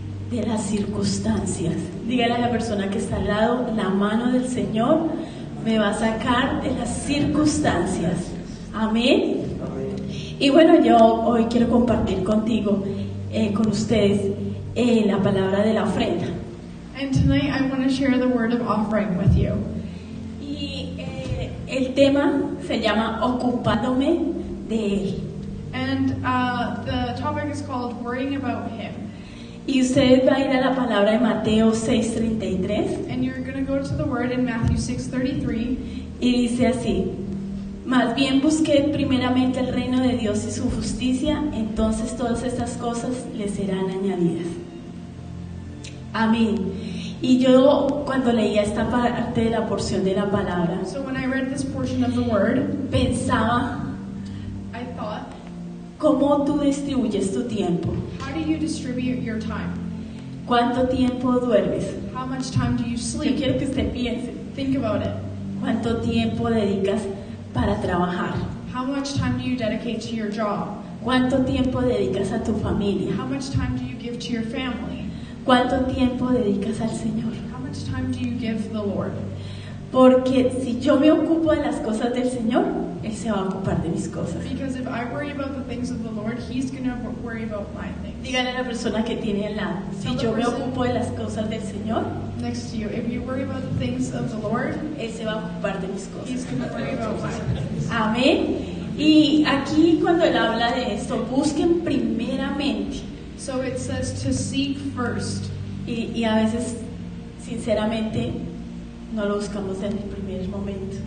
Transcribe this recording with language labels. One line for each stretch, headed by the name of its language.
Spanish: De las circunstancias. Dígale a la persona que está al lado, la mano del Señor me va a sacar de las circunstancias. Amén. Y bueno, yo hoy quiero compartir contigo, con ustedes, la palabra de la ofrenda.
English: And tonight I want to share the word of offering with you.
Spanish: Y el tema se llama Ocupándome de Él.
English: And the topic is called Worrying About Him.
Spanish: Y usted va a ir a la palabra de Mateo 6:33
English: And you're going to go to the word in Matthew 6:33.
Spanish: y dice así: más bien busqued primeramente el reino de Dios y su justicia, entonces todas estas cosas les serán añadidas. Amén. Y yo cuando leía esta parte de la porción de la palabra,
English: So when I read this portion of the word,
Spanish: pensaba
English: I thought,
Spanish: cómo tú distribuyes tu tiempo.
English: how do you distribute your time?
Spanish: ¿Cuánto tiempo duermes?
English: How much time do you
Spanish: Yo
English: sleep?
Spanish: quiero que usted piense.
English: Think about it.
Spanish: ¿Cuánto tiempo dedicas para trabajar?
English: How much time do you dedicate to your job?
Spanish: ¿Cuánto tiempo dedicas a tu familia?
English: How much time do you give to your family?
Spanish: ¿Cuánto tiempo dedicas al Señor?
English: How much time do you give the Lord?
Spanish: Porque si yo me ocupo de las cosas del Señor, Él se va a ocupar de mis cosas.
English: Because if I worry about the things of the Lord, He's going to worry about my things.
Spanish: Dígale a la persona que tiene al lado, si yo me ocupo de las cosas del Señor,
English: Next to you, if you worry about the things of the Lord,
Spanish: Él se va a ocupar de mis
English: He's going to worry about mine.
Spanish: Amén. Y aquí cuando Él habla de esto, busquen primeramente.
English: So it says to seek first.
Spanish: Y a veces, sinceramente, no lo buscamos en el primer momento.